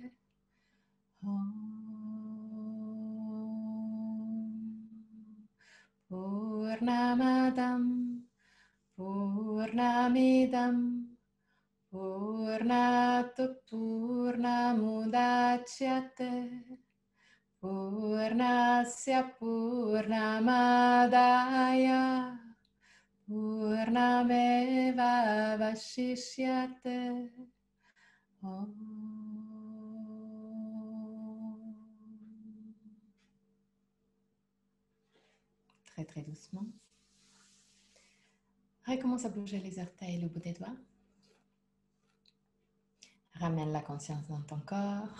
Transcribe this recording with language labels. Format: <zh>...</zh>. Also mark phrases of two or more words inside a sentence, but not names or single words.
<sa>Purnamadam Purnamidam Purnat Purnamudachyate Purnasya Purnamadaya Purnameva Vashishyate Om.</sa> <fr>Très très doucement. Recommence à bouger les orteils, le bout des doigts. Ramène la conscience dans ton corps.</fr>